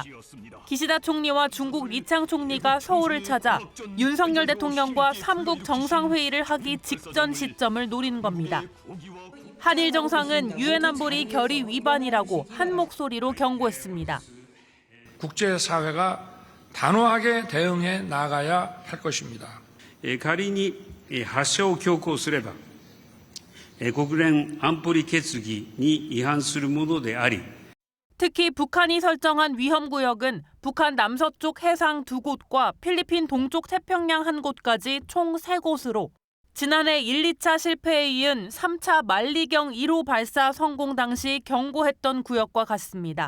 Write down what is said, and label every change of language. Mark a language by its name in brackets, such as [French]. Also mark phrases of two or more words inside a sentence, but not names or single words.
[Korean] 기시다 총리와 중국 리창 총리가 서울을 찾아 윤석열 대통령과 3국 정상회의를 하기 직전 시점을 노린 겁니다. 한일 정상은 유엔 안보리 결의 위반이라고 한 목소리로 경고했습니다. 국제사회가 단호하게 대응해 나가야 할 것입니다. [Japanese] 仮に発射を強行すれば国連安保理決議に違反するものであり [Korean] 특히 북한이 설정한 위험구역은 북한 남서쪽 해상 2곳과 필리핀 동쪽 태평양 1곳까지 총 3곳으로 지난해 1, 2차 실패에 이은 3차 만리경 1호 발사 성공 당시 경고했던 구역과 같습니다.